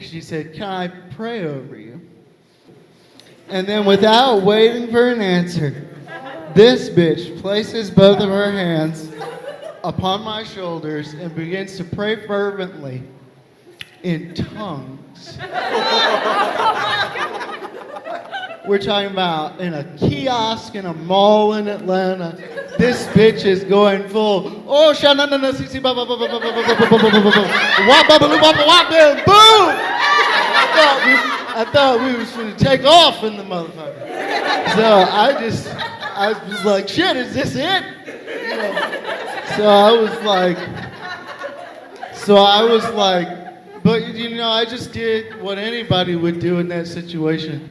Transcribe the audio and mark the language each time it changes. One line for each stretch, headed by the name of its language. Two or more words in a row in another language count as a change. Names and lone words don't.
English: She said, "Can I pray over you?" And then without waiting for an answer, this bitch places both of her hands upon my shoulders and begins to pray fervently in tongues. We're talking about in a kiosk in a mall in Atlanta. This bitch is going full. Oh, shanana, sisi, ba ba ba ba ba ba ba ba ba ba ba ba. Wap ba ba ba ba wap, boom! I thought we was going to take off in the motherfucker. So I was like, shit, is this it? You know? So I was like, but you know, I just did what anybody would do in that situation.